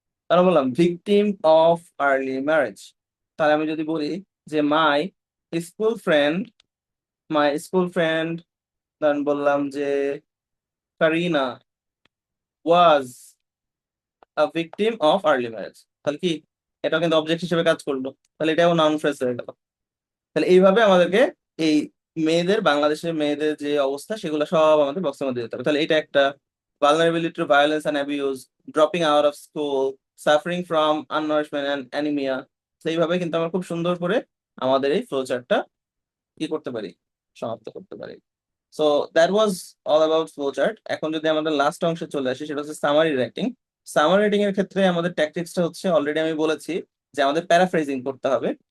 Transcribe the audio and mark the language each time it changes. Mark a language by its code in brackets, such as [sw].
[bn] তাহলে বললাম [en] Victim of early marriage. [bn] তাহলে আমি যদি বলি যে school friend [en] my school friend, [bn] দেন বললাম যে [en] Kareena was a victim of early marriage, [bn] তাহলে কি এটা কিন্তু অবজেক্ট হিসেবে কাজ করলো, তাহলে এটাও নাউন ফ্রেজ হয়ে গেল। তাহলে এইভাবে আমাদেরকে এই মেয়েদের, বাংলাদেশের মেয়েদের যে অবস্থা সেগুলো সব আমাদের বক্সের মধ্যে দিতে হবে। তাহলে এটা একটা [en] vulnerability to violence and abuse, dropping out of school, suffering from undernourishment and anemia। [bn] সেইভাবে কিন্তু আমরা খুব সুন্দর করে আমাদের এই ফ্লো চার্টটা কি করতে পারি, সমাপ্ত করতে পারি। [en] So that was all about flow chart. [bn] এখন যদি আমাদের লাস্ট অংশে চলে আসি, সেটা হচ্ছে সামারি রাইটিং। সামারি রাইটিং এর ক্ষেত্রে আমাদের ট্যাকটিক্সটা হচ্ছে অলরেডি আমি বলেছি যে আমাদের প্যারাফ্রেজিং করতে হবে।